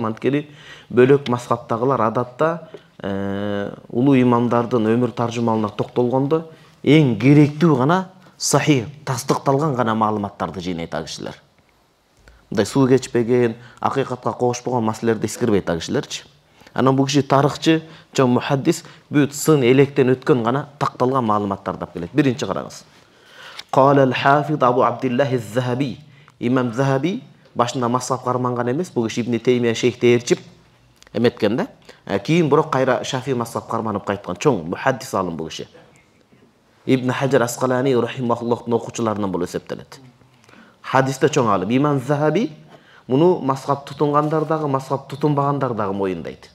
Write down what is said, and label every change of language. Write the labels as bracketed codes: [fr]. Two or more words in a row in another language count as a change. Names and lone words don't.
[ky] Анткени бөлөк мазхабтагылар адатта улуу имамдардын өмүр таржымалына токтолгондо эң керектүү гана сахих, тастыкталган гана маалыматтарды жыйнайт а кишилер. Мындай суу кечпеген, акыйкатка коошпогон маселелерди искирбейт а кишилерчи. Анан бул киши тарыхчы, чоң мухаддис, бүт сын электен өткөн гана такталган маалыматтарды алып келет. Биринчи караңыз. [ar] قال الحافظ أبو عبد الله الذهبي. [ky] Имам Zahabi башында мазхаб карманган эмес, бул киши Ибн Теймия шейхте ээрчип эметкен да. Кийин бирок кайра Шафии мазхаб карманып кайткан чоң мухаддис алым бул киши. Ибн Хаджар Асқалани рахимахуллахтын окуучуларынан бул эсептелет. Хадисте чоң алым. Имам Zahabi муну мазхаб тутунгандар дагы, мазхаб тутунбагандар дагы моюндайт.